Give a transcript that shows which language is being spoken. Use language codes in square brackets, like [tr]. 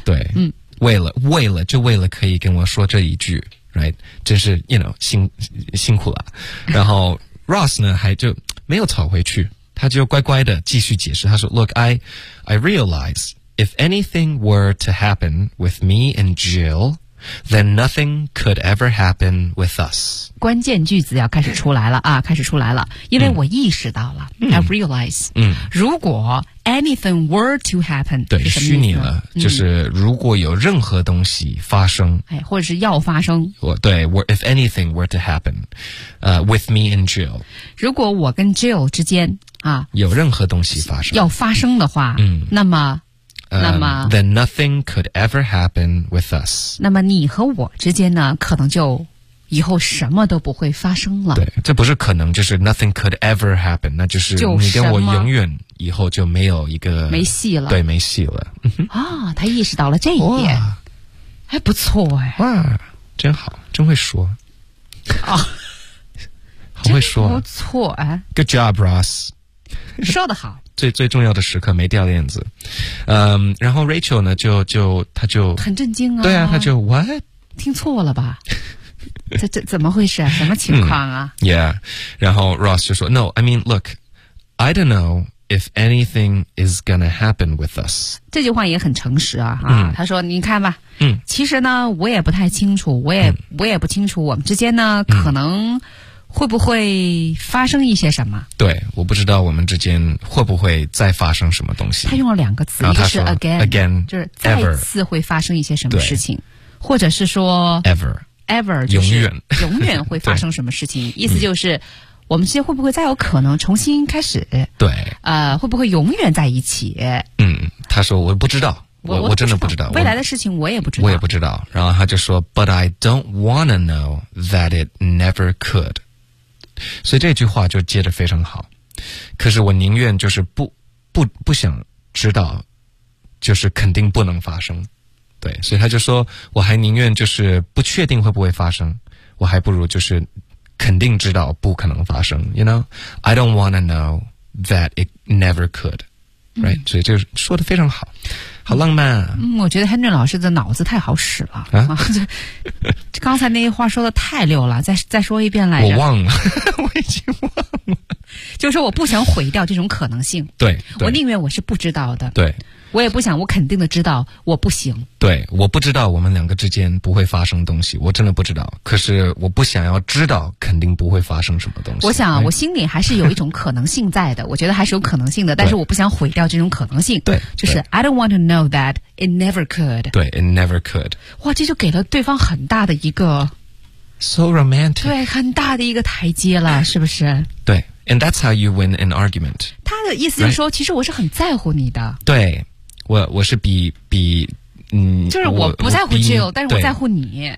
[zh] 对、为了就为了可以跟我说这一句 right， 真是 you know 辛苦了然后 Ross 呢还就没有吵回去，他就乖乖的继续解释，他说 [en] Look I realize if anything were to happen with me and Jill then nothing could ever happen with us， [zh] 关键句子要开始出来了啊，开始出来了，因为我意识到了、 [en] I realize、 [zh] 如果 [en] anything were to happen， [zh] 对，虚拟了、就是如果有任何东西发生、或者是要发生， [en] 对 if anything were to happen、with me and Jill， [zh] 如果我跟 Jill 之间有任何东西发生，要发生的话，那么 [en] then nothing could ever happen with us， [zh] 那么你和我之间呢可能就以后什么都不会发生了，对，这不是可能，就是 [en] nothing could ever happen， [zh] 那就是你跟我永远以后就没有一个没戏了，对，没戏了啊、他意识到了这一点，还不错，哎，哇，真好，真会说啊，好会说，不错，哎， [en] good job Ross， [zh] 说得好，最重要的时刻没掉链子，然后 Rachel 呢就他就很震惊啊，对啊，他就 what 听错了吧？这怎么回事？什么情况啊、 [en] ？Yeah， [zh] 然后 Ross 就说 [en] No， I mean look， I don't know if anything is gonna happen with us。 [zh] 这句话也很诚实啊，他说你看吧，其实呢我也不太清楚，我也不清楚我们之间呢可能。会不会发生一些什么？对，我不知道我们之间会不会再发生什么东西。他用了两个词，一个是 again， 就是再次会发生一些什么事情，或者是说 ever 永远会发生什么事情，意思就是我们之间会不会再有可能重新开始？对，会不会永远在一起？他说我不知道，我真的不知道未来的事情，我也不知道，我也不知道。然后他就说 [en] But I don't wanna know that it never could。 [zh] 所以这句话就接得非常好，可是我宁愿就是不想知道，就是肯定不能发生。对，所以他就说我还宁愿就是不确定会不会发生，我还不如就是肯定知道不可能发生， [en] you know I don't wanna know that it never could。 [zh] Right, 所以就是说的非常好，好浪漫啊。嗯，我觉得 Henry 老师的脑子太好使了啊，就刚才那一话说的太溜了，再说一遍来着。我忘了，我已经忘了。就是我不想毁掉这种可能性。对，我宁愿我是不知道的。对，我也不想我肯定的知道我不行。对，我不知道我们两个之间不会发生东西，我真的不知道。可是我不想要知道肯定不会发生什么东西。我想，哎，我心里还是有一种可能性在的，我觉得还是有可能性的，但是我不想毁掉这种可能性。对，就是 [en] I don't want to know that it never could。对 ，it never could。 [zh] 哇，这就给了对方很大的一个 [en] so romantic。 [zh] 对，很大的一个台阶了，是不是？ [en] 对。And that's how you win an argument. [zh] 他的意思就是说，right? 其实我是很在乎你的。对，我是比就是我不在乎 Jill， 但是我在乎你。